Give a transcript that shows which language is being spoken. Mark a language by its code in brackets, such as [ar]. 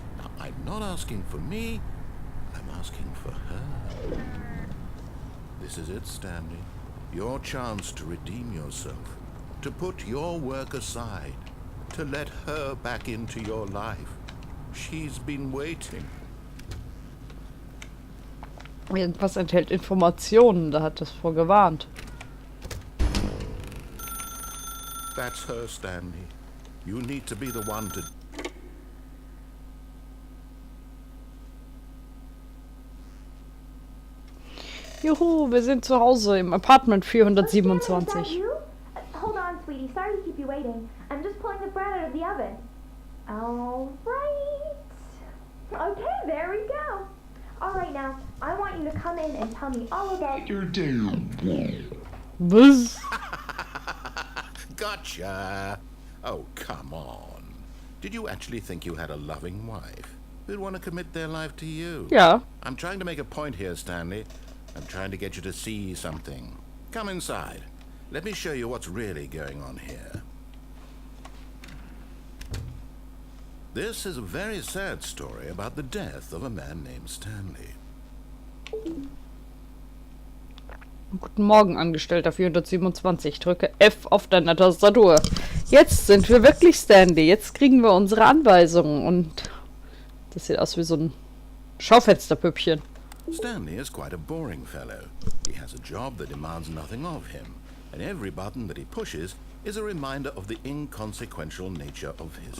[en] Now, I'm not asking for me, I'm asking for her. This is it, Stanley. Your chance to redeem yourself. To put your work aside. To let her back into your life. She's been waiting. [de] Irgendwas enthält Informationen, da hat es vorgewarnt. [en] That's her, Stanley. You need to be the one to... [de] Juhu, wir sind zu Hause im Apartment 427. [en] Hold on, sweetie. Sorry to keep you waiting. I'm just pulling the bread out of the oven. All right. Okay, there we go. All right, now, I want you to come in and tell me all about your day. [de] Was? [en] Gotcha! Oh, come on. Did you actually think you had a loving wife who'd want to commit their life to you? [de] Ja. [en] I'm trying to make a point here, Stanley. I'm trying to get you to see something. Come inside. Let me show you what's really going on here. This is a very sad story about the death of a man named Stanley. [de] Guten Morgen, Angestellter 427. Drücke F auf deiner Tastatur. Jetzt sind wir wirklich Stanley. Jetzt kriegen wir unsere Anweisungen. Und das sieht aus wie so ein Schaufensterpüppchen. [en] Stanley is quite a boring fellow. He has a job that demands nothing of him. And every button that he pushes is a reminder of the inconsequential nature of his